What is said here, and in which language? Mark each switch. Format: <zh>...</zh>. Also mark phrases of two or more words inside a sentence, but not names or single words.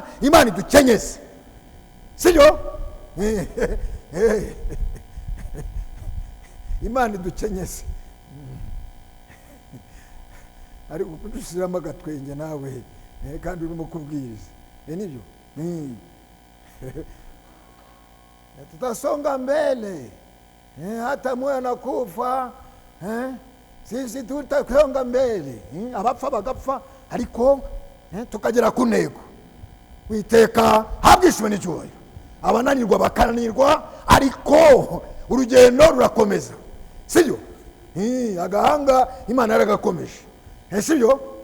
<rw>Imana idukenyeze, sibyo? Imana idukenyeze. Ariko kudushyiramo agatwenge nawe kandi urimo kubwiriza, nibyo</rw> <sw>tutasonga mbele hata mwana kufa, sisi tutasonga mbele,</sw> <rw>abapfa bagapfa ariko tukagera ku ntego. Witeka habwishwe n'icyubahiro, abananirwa bakananirwa ariko urugendo rurakomeza, sibyo? Agahanga Imana yaragakomeje, sibyo?</rw>